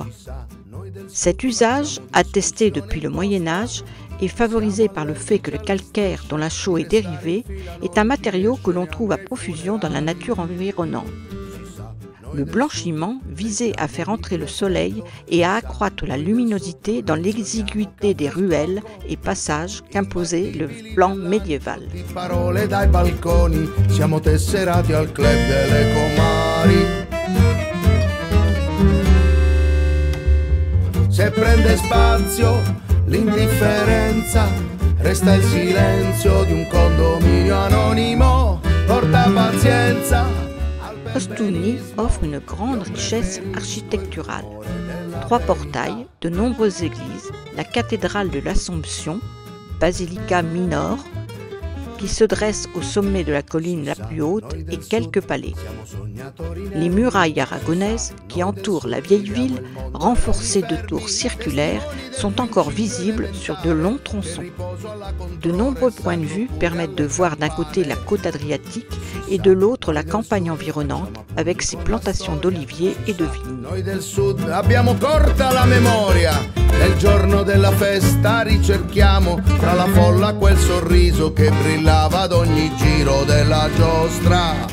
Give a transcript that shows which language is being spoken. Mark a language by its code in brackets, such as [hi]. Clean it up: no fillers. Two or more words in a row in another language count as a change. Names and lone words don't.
[fr] Cet usage, attesté depuis le Moyen Âge, est favorisé par le fait que le calcaire dont la chaux est dérivée est un matériau que l'on trouve à profusion dans la nature environnante. Le blanchiment visait à faire entrer le soleil et à accroître la luminosité dans l'exiguïté des ruelles et passages qu'imposait le plan médiéval. [it] Parole dai balconi, siamo tesserati al club delle comari. Se prende spazio l'indifferenza, resta il silenzio di un condominio anonimo, porta pazienza. [fr] Ostuni offre une grande richesse architecturale. 3 portails, de nombreuses églises, la cathédrale de l'Assomption, Basilica Minor, qui se dresse au sommet de la colline la plus haute, et quelques palais. Les murailles aragonaises qui entourent la vieille ville, renforcées de tours circulaires, sont encore visibles sur de longs tronçons. De nombreux points de vue permettent de voir d'un côté la côte adriatique et de l'autre la campagne environnante avec ses plantations d'oliviers et de vignes. [it] Noi del sud abbiamo corta la memoria, nel giorno della festa ricerchiamo tra la folla quel sorriso che brillava ad ogni giro della giostra.